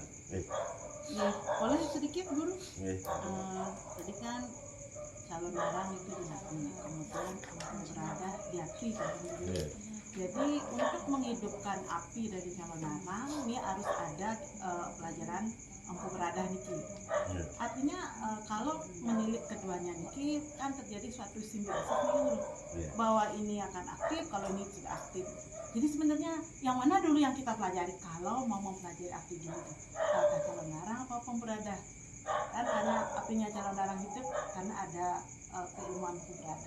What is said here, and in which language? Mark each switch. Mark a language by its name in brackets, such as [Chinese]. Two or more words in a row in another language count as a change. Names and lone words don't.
[Indonesian] Ya, boleh sedikit guru. Tadi kan calon larang itu dinasti, kemudian berada di api kan. Jadi untuk menghidupkan api dari calon larang ini harus ada pelajaran empu beradah niki. Artinya kalau menilik keduanya niki kan terjadi suatu simbiosis nih guru. Bahwa ini akan aktif, kalau ini tidak aktif. Jadi sebenarnya yang mana dulu yang kita pelajari kalau mau mempelajari api gini tuh? Apakah calon larang atau pemberadah? Kan karena apinya calon larang hidup karena ada keilmuan pemberadah.